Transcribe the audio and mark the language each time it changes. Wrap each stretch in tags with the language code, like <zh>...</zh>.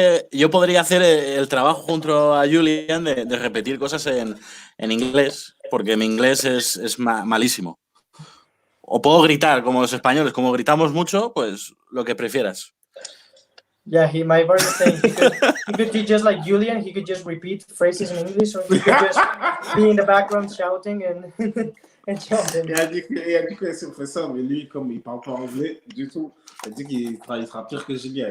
<es>Yo podría hacer el trabajo junto a Julian de repetir cosas en inglés, porque mi inglés es malísimo. O puedo gritar como los españoles, como gritamos mucho, pues lo que prefieras.</es> <en>Yeah, my brother is saying he could be just like Julian. He could just repeat phrases in English, or he could just be in the background shouting and shouting.</en> <fr>Il a dit que si on fait ça, mais lui, comme il parle pas anglais du tout, il a dit qu'il sera pire que Julien.</fr>